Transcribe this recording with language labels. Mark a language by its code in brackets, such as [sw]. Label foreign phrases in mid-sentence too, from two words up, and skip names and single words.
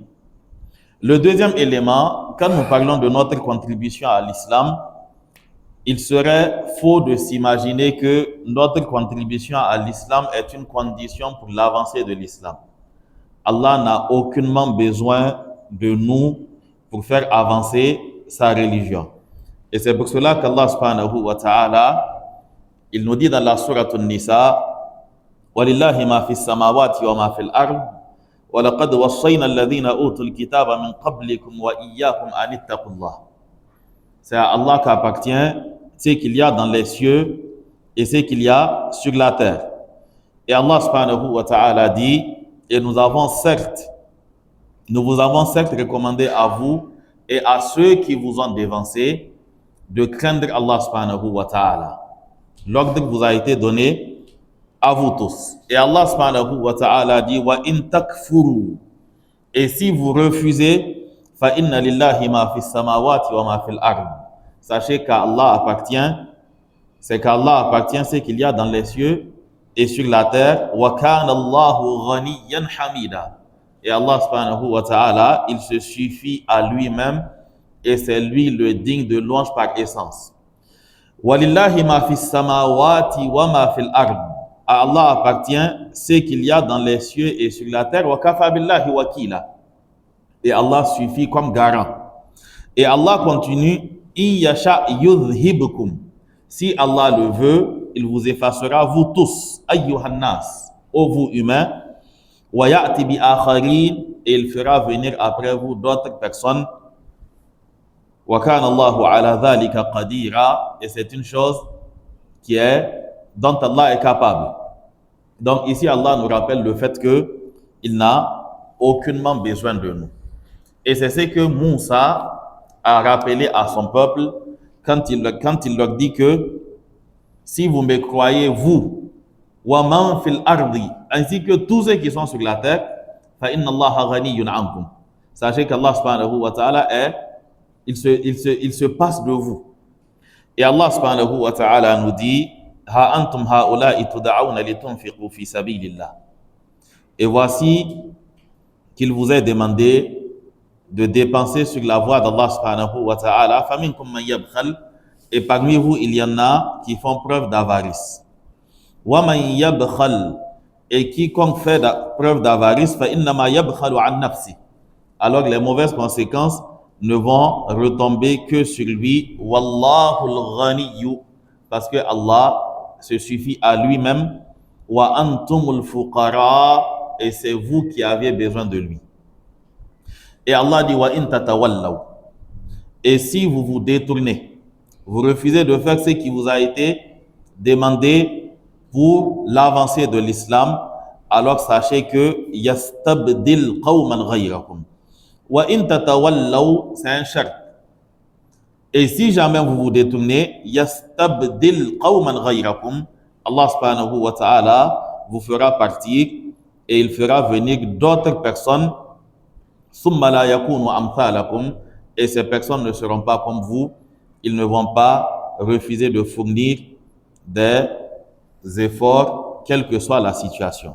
[fr] Le deuxième élément, quand nous parlons de notre contribution à l'islam, il serait faux de s'imaginer que notre contribution à l'islam est une condition pour l'avancée de l'islam. Allah n'a aucunement besoin de nous pour faire avancer sa religion. Et c'est pour cela qu'Allah [ar] سبحانه وتعالى, [fr] il nous dit dans la sourate An-Nisa, [ar] وَلِلَّهِ مَا فِي السَّمَاوَاتِ وَمَا فِي الْأَرْضِ وَلَقَدْ وَصَّيْنَا الَّذِينَ أُوتُوا الْكِتَابَ مِنْ قَبْلِكُمْ وَإِيَّاكُمْ أَنِ اتَّقُوا اللَّهَ. [fr] C'est à Allah qu'appartient ce qu'il y a dans les cieux et ce qu'il y a sur la terre. Et Allah [ar] سبحانه وتعالى [fr] dit, et nous vous avons certes recommandé à vous et à ceux qui vous ont dévancé de craindre Allah [ar] سبحانه وتعالى. [fr] L'ordre vous a été donné à vous tous. Et Allah [ar] سبحانه وتعالى [fr] dit [ar] وإن تكفروا. [fr] Et si vous refusez, [ar] فإن لله ما في السماوات وما في الأرض. [fr] Sachez qu'Allah appartient, ce qu'il y a dans les cieux et sur la terre. [ar] وكان الله غنيا حميدا. [fr] Et Allah [ar] سبحانه وتعالى, [fr] il se suffit à lui-même et c'est lui le digne de louange par essence. [ar] ولله ما في السماوات وما في الأرض. [fr] À Allah appartient ce qu'il y a dans les cieux et sur la terre. [ar] وكفى بالله وكيلا. [fr] Et Allah suffit comme garant. Et Allah continue, [ar] إن يشأ يذهبكم. [fr] Si Allah le veut, il vous effacera vous tous, [ar] أيها الناس, [fr] ô vous humains. [ar] ويأت بآخرين, [fr] et il fera venir après vous d'autres personnes. [ar] وكان الله على ذلك قديرا, [fr] et c'est une chose dont Allah est capable. Donc ici Allah nous rappelle le fait que il n'a aucunement besoin de nous. Et c'est ce que Moussa a rappelé à son peuple quand il leur dit que si vous me croyez, vous, [ar] ومن في الأرض, [fr] ainsi que tous ceux qui sont sur la terre, [ar] فإن الله غني عنكم. [fr] Sachez qu'Allah [ar] سبحانه وتعالى [fr] il se passe de vous. Et Allah [ar] سبحانه وتعالى [fr] nous dit, [ar] ها أنتم هؤلاء تدعون لتنفقوا في سبيل الله. [fr] Et voici qu'il vous est demandé de dépenser sur la voie d'Allah [ar] سبحانه وتعالى. فمنكم من يبخل. [fr] Et parmi vous, il y en a qui font preuve d'avarice. [ar] ومن يبخل. [fr] Et quiconque fait preuve d'avarice, [ar] فإنما يبخل عن نفسه. [fr] Alors les mauvaises conséquences ne vont retomber que sur lui. [ar] والله الغني, [fr] parce que Allah se suffit à lui-même. [ar] وأنتم الفقراء, [fr] et c'est vous qui avez besoin de lui. Et Allah dit [ar] وإن تتولوا, [fr] et si vous vous détournez, vous refusez de faire ce qui vous a été demandé pour l'avancée de l'islam, alors sachez que [ar] يستبدل قوما غيركم. وإن تتولوا, [fr] c'est un shart. Et si jamais vous vous détournez, [ar] يستبدل قوما غيركم, [fr] Allah [ar] سبحانه وتعالى [fr] vous fera partir et il fera venir d'autres personnes, [ar] ثم لا يكونوا أمثالكم, [fr] et ces personnes ne seront pas comme vous, ils ne vont pas refuser de fournir des efforts, quelle que soit la situation.